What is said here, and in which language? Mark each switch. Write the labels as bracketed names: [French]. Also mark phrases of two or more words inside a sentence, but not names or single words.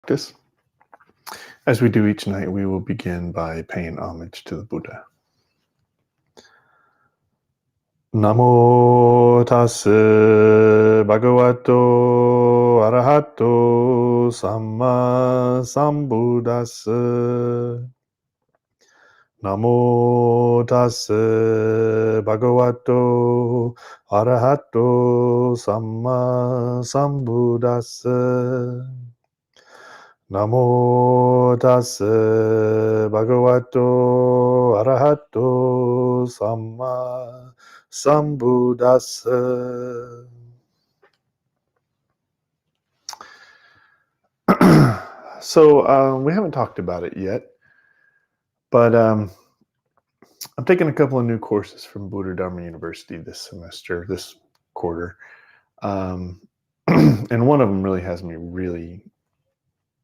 [English] practice. As we do each night, we will begin by paying homage to the Buddha. [Pali] Namo tassa bhagavato arahato samma sambuddhassa. Namo tassa bhagavato arahato samma sambuddhassa. Namo tassa bhagavato arahato samma sambuddhassa. [English] So we haven't talked about it yet, but I'm taking a couple of new courses from Buddha Dharma University this quarter. And one of them really has me really engaged.